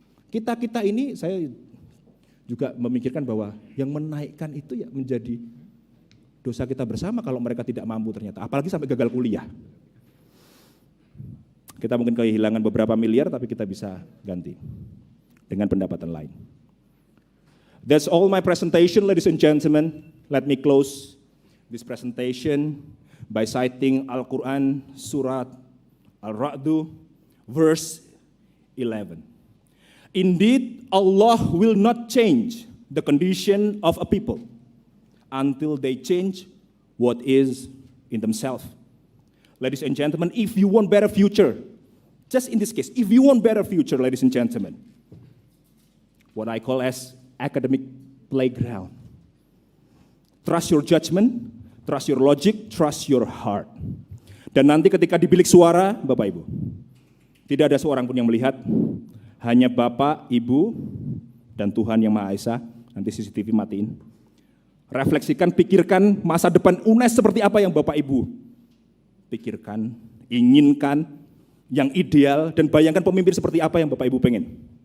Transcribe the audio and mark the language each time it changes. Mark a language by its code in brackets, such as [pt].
[id] Kita ini, saya juga memikirkan bahwa yang menaikkan itu ya menjadi dosa kita bersama kalau mereka tidak mampu ternyata, apalagi sampai gagal kuliah. Kita mungkin kehilangan beberapa miliar, tapi kita bisa ganti dengan pendapatan lain. [en] That's all my presentation, ladies and gentlemen. Let me close this presentation by citing Al-Quran, Surat Al-Ra'du, verse 11. Indeed, Allah will not change the condition of a people until they change what is in themselves. Ladies and gentlemen, if you want better future, just in this case, if you want better future, ladies and gentlemen, what I call as academic playground. Trust your judgment, trust your logic, trust your heart. [id] Dan nanti ketika di bilik suara, Bapak Ibu, tidak ada seorang pun yang melihat, hanya Bapak, Ibu, dan Tuhan Yang Maha Esa. Nanti CCTV matiin. Refleksikan, pikirkan masa depan UNES seperti apa yang Bapak Ibu pikirkan, inginkan, yang ideal, dan bayangkan pemimpin seperti apa yang Bapak Ibu pengen.